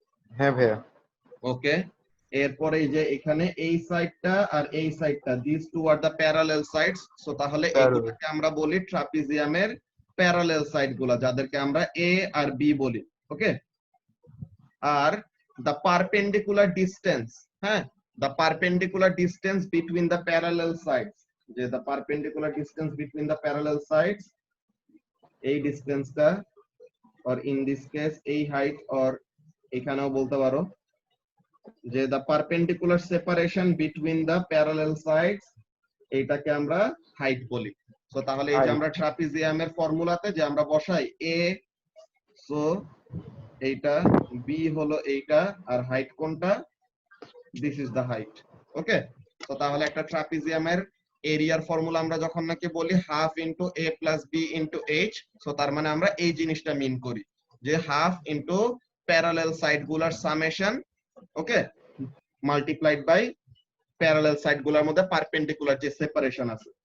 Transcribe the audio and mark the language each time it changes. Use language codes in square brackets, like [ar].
[bn] হ্যাঁ ভাইয়া। ওকে। এরপরে এই যে এখানে এই সাইডটা আর এই সাইডটা, [en] these two are the parallel sides। [bn] So তাহলে এই দুটোকে আমরা বলি ট্রাপিজিয়ামের প্যারালেল সাইড গুলা যাদেরকে আমরা এ আর বি বলি, ওকে। [en] আর the perpendicular distance, হ্যাঁ, the perpendicular distance between the parallel sides, যে the perpendicular distance between the parallel sides, এই ডিসটেন্সটা, or in this case এই height, or [bn] এখানেও বলতে পারো যে [en] the perpendicular separation between the parallel sides, [bn] এইটাকে আমরা হাইট বলি। সো তাহলে এই যে আমরা ট্রাপিজিয়ামের ফর্মুলাতে যে আমরা বসাই এ, সো এইটা, বি হলো এইটা, আর হাইট কোনটা, [en] this is the height, [bn] ওকে। তো তাহলে একটা ট্রাপিজিয়ামের এরিয়ার ফর্মুলা আমরা যখন নাকি বলি [en] half into A plus B into H, [bn] so তার মানে আমরা এই জিনিসটা মিন করি যে হাফ ইনটু প্যারালেল সাইড গুলার summation, okay, multiplied by parallel side গুলার মধ্যে পারপেন্ডিকুলার যে সেপারেশন আছে।